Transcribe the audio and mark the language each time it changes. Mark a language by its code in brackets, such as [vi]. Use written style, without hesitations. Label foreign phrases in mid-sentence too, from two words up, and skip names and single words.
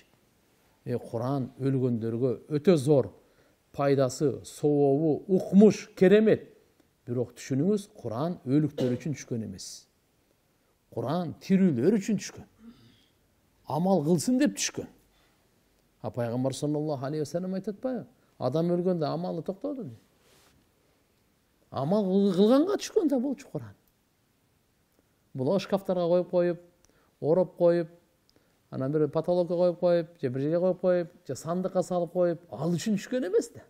[ky] Kur'an өлгөндөргө өтө зор пайдасы, сообу, укмуш, керемет. Бирок түшүнүңүз, Kur'an өлүктөр үчүн түшкөн эмес. Kur'an тирүүлөр үчүн түшкөн. Амал кылсын деп түшкөн. Пайгамбар [ar] صلى الله عليه وسلم [ky] айтат атпайбы? Адам өлгөндө амалы токтоду дейт. Амал кылганга түшкөн да болчу Куран. Бул шкафтарга коюп, ороп коюп, анан бир потолокко коюп, же бир жерге коюп, же сандыкка салып коюп, ал үчүн түшкөн эмес да.